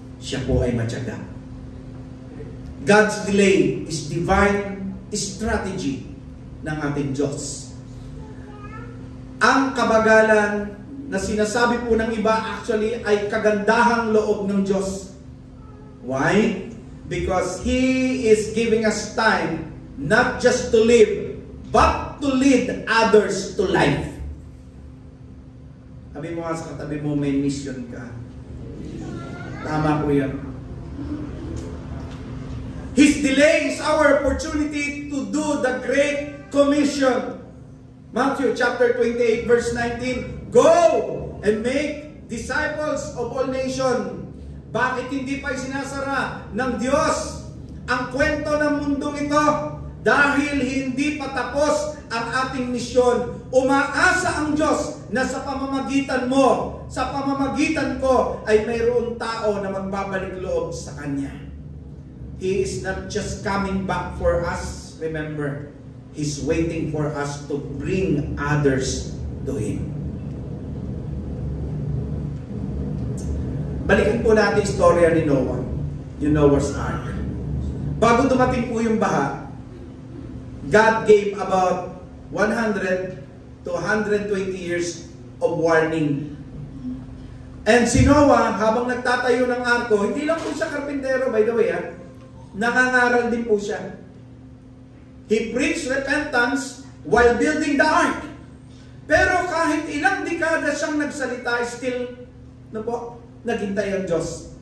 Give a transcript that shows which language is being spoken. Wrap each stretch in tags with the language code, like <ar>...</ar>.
<tl>Siya po ay matyaga.</tl> <en>God's delay is divine strategy</en> <tl>ng ating Diyos. Ang kabagalan na sinasabi po ng iba actually ay kagandahang loob ng Diyos.</tl> <en>Why? Because He is giving us time not just to live, but to lead others to life.</en> <tl>Sabi mo nga sa katabi mo, may mission ka. Tama po yan.</tl> <en>His delay is our opportunity to do the Great Commission. Matthew chapter 28 verse 19, Go and make disciples of all nations.</en> <tl>Bakit hindi pa sinasara ng Diyos ang kwento ng mundong ito? Dahil hindi pa tapos ang ating misyon. Umaasa ang Diyos na sa pamamagitan mo, sa pamamagitan ko, ay mayroong tao na magbabalik loob sa Kanya.</tl> <en>He is not just coming back for us, remember, He's waiting for us to bring others to Him.</en> <tl>Balikan po natin istorya ni Noah, yung Noah's Ark. Bago dumating po yung baha,</tl> <en>God gave about 100 to 120 years of warning.</en> <tl>And si Noah, habang nagtatayo ng arko, hindi lang po siya karpintero,</tl> <en>by the way,</en> <tl>nangangaral din po siya.</tl> <en>He preached repentance while building the ark.</en> <tl>Pero kahit ilang dekada siyang nagsalita, still, naghintay ang Diyos.</tl>